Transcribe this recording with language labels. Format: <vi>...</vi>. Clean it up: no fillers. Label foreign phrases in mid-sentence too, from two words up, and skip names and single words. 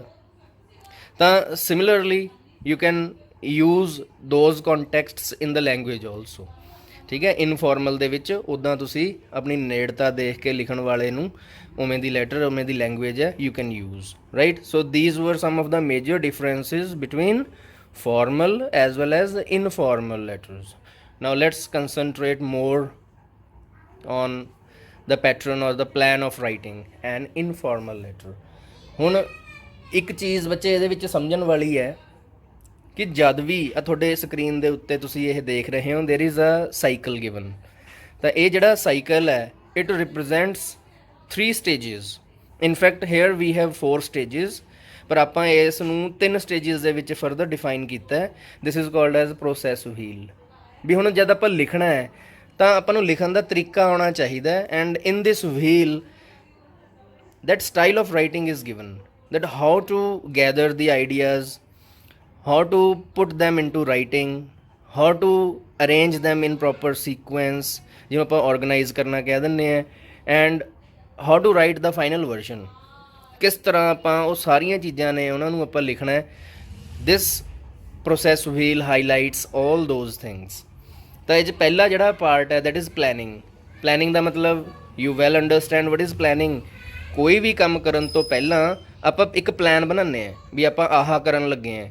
<en>ਤਾਂ similarly you can use those contexts in the language also,</en> <pa>ਠੀਕ ਹੈ। ਇਨਫੋਰਮਲ ਦੇ ਵਿੱਚ ਉੱਦਾਂ ਤੁਸੀਂ ਆਪਣੀ ਨੇੜਤਾ ਦੇਖ ਕੇ ਲਿਖਣ ਵਾਲੇ ਨੂੰ ਉਵੇਂ ਦੀ ਲੈਟਰ, ਉਵੇਂ ਦੀ ਲੈਂਗੁਏਜ ਹੈ,</pa> <en>you can use, right. so these were some of the major differences between formal as well as informal letters. Now let's concentrate more on the pattern or the plan of writing an informal letter.</en> <pa>ਹੁਣ ਇੱਕ ਚੀਜ਼ ਬੱਚੇ ਇਹਦੇ ਵਿੱਚ ਸਮਝਣ ਵਾਲੀ ਹੈ ਕਿ ਜਦ ਵੀ ਤੁਹਾਡੇ ਸਕਰੀਨ ਦੇ ਉੱਤੇ ਤੁਸੀਂ ਇਹ ਦੇਖ ਰਹੇ ਹੋ,</pa> <en>there is a cycle given,</en> <pa>ਤਾਂ ਇਹ ਜਿਹੜਾ ਸਾਈਕਲ ਹੈ</pa> <en>it represents 3 stages. In fact here we have 4 stages,</en> <pa>ਪਰ ਆਪਾਂ ਇਸ ਨੂੰ 3 ਸਟੇਜਿਸ ਦੇ ਵਿੱਚ</pa> <en>further define</en> <pa>ਕੀਤਾ ਹੈ।</pa> <en>this is called as process wheel.</en> <pa>ਵੀ ਹੁਣ ਜਦ ਆਪਾਂ ਲਿਖਣਾ ਹੈ ਤਾਂ ਆਪਾਂ ਨੂੰ ਲਿਖਣ ਦਾ ਤਰੀਕਾ ਆਉਣਾ ਚਾਹੀਦਾ ਹੈ,</pa> <en>and in this wheel that style of writing is given, that how to gather the ideas, how to put them into writing, how to arrange them in proper sequence,</en> <pa>ਜਿਵੇਂ ਆਪਾਂ organize ਕਰਨਾ ਕਹਿ ਦਿੰਦੇ ਹਾਂ,</pa> <en>and how to write the final version,</en> <pa>ਕਿਸ ਤਰ੍ਹਾਂ ਆਪਾਂ ਉਹ ਸਾਰੀਆਂ ਚੀਜ਼ਾਂ ਨੇ ਉਹਨਾਂ ਨੂੰ ਆਪਾਂ ਲਿਖਣਾ ਹੈ।</pa> <en>this process wheel highlights all those things.</en> <pa>ਤਾਂ ਇਹ 'ਚ ਪਹਿਲਾ ਜਿਹੜਾ ਪਾਰਟ ਹੈ</pa> <en>that is planning.</en> <pa>ਪਲੈਨਿੰਗ ਦਾ ਮਤਲਬ</pa> <en>you well understand what is planning.</en> <pa>ਕੋਈ ਵੀ ਕੰਮ ਕਰਨ ਤੋਂ ਪਹਿਲਾਂ ਆਪਾਂ ਇੱਕ ਪਲਾਨ ਬਣਾਉਂਦੇ ਹਾਂ ਵੀ ਆਪਾਂ ਆਹ ਕਰਨ ਲੱਗੇ ਹਾਂ।</pa>